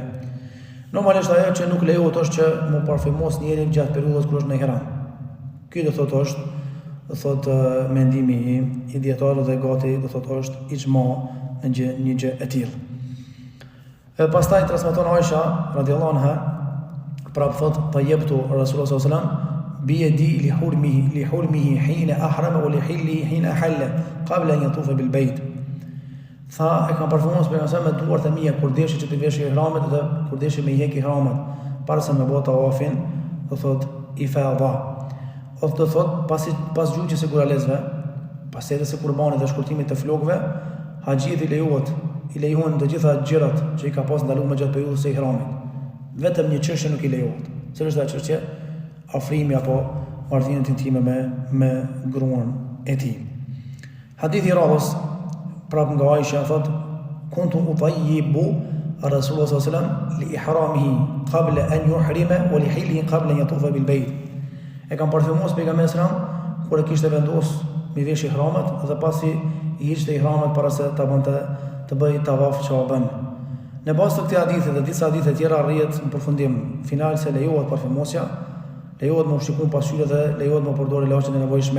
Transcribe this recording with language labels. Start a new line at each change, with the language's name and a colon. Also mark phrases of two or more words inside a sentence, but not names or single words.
Albanian: Normalisht ajo që nuk lejohet është që mu parfumos njërin gjatë periudhës kur është në ihram. Ky do thotë është mendimi i dietarëve dhe gati do thotë është ixhma në një gjë e tillë. Pastaj transmeton Aisha
Arabic: رضي الله عنها
Albanian: prapë thotë
Arabic: طيبت رسول الله صلى الله عليه وسلم بيدي لحرمه حين أحرم ولحله حين حل قبل أن يطوف بالبيت.
Albanian: Tha e kam parfumos pejgamberin me duart e mia kur deshi që të vesh ihramet dhe kur deshi me hjek ihramet para se me bëu tawafin, do thot i fadha. Do thot pas gjujës së kuralezve, pas edhe së kurbanit dhe shkurtimit të flokëve, haxhiet i lejohen të gjitha gjërat që i ka pas ndaluar gjatë periudhës së ihramit. Vetëm një çështje nuk i lejohet. Cila është ajo çështje? Afrimi apo marrëdhëniet intime me gruan e tij. Hadithi i radhës prapë nga Aisha thot
Arabic: كنت أطيب رسول الله صلى الله عليه وسلم لإحرامه قبل أن يحرم ولحله قبل أن يطوف بالبيت.
Albanian: E kanë parfumos pejgamberi sallallahu kur e kishte vendos mi vesh ihramet dhe pasi i hiqte ihramet para se ta bënte të bëj tavaf Ka'ben. Në bazë të këtij hadithi dhe disa hadithe tjera arrihet në përfundim final se lejohet parfumosja, lejohet me ushqim pasqyrë dhe lejohet me përdorë ilaçet e nevojshme.